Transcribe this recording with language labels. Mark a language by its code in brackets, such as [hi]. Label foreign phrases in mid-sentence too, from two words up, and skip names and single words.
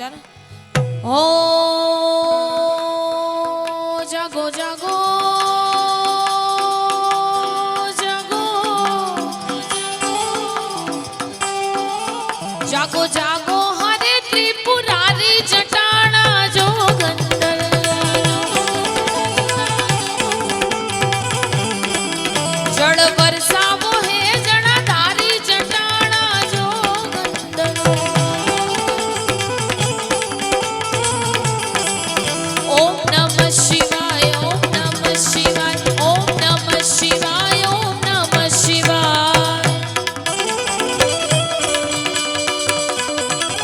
[gu] ત્યારે ઓ જાગો જાગો જાગો જાગો જાગો હરે ત્રિપુરારી જટાણા જોગંદર જળ વરસાવો હે જણાધારી જટાણા જોગંદર [sa] ओम नमः शिवाय ओम नमः शिवाय ओम नमः शिवाय ओम नमः शिवाय